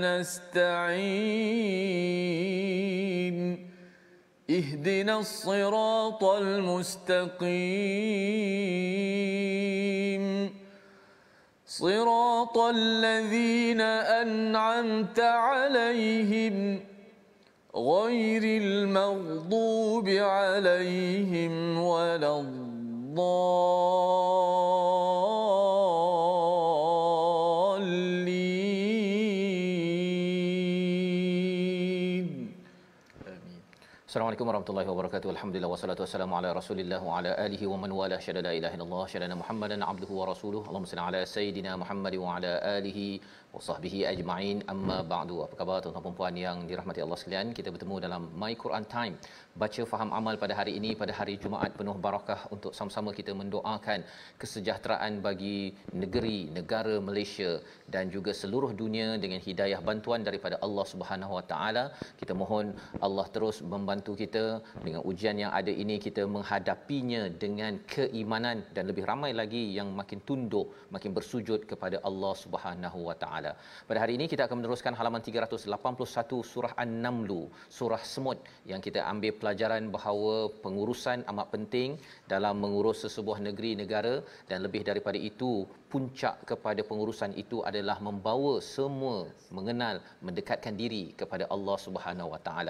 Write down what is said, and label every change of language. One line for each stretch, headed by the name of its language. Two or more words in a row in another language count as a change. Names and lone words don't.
Arabic: نستعين اهدنا الصراط المستقيم صراط الذين أنعمت عليهم غير المغضوب عليهم ولا السلام عليكم ورحمة الله وبركاته. الحمد لله والصلاة والسلام على رسول الله وعلى آله ومن والاه أشهد أن لا إله إلا الله وأشهد أن محمدا عبده ورسوله. اللهم صل على سيدنا محمد وعلى آله وصحبه أجمعين. أما بعد.
Malay: Apa khabar tuan-tuan dan puan yang dirahmati Allah sekalian? Kita bertemu dalam My Quran Time. Baca faham amal pada hari ini, pada hari Jumaat penuh barakah, untuk sama-sama kita mendoakan kesejahteraan bagi negeri, negara Malaysia dan juga seluruh dunia dengan hidayah bantuan daripada Allah
Arabic: سبحانه وتعالى.
Malay: Kita mohon Allah terus membantu kita dengan ujian yang ada ini, kita menghadapinya dengan keimanan dan lebih ramai lagi yang makin tunduk, makin bersujud kepada Allah
Arabic: سبحانه وتعالى.
Malay: Pada hari ini kita akan meneruskan halaman 381 surah An-Naml, surah semut, yang kita ambil pelajaran bahawa pengurusan amat penting dalam mengurus sesebuah negeri, negara, dan lebih daripada itu, puncak kepada pengurusan itu adalah membawa semua mengenal, mendekatkan diri kepada Allah
Arabic: سبحانه وتعالى.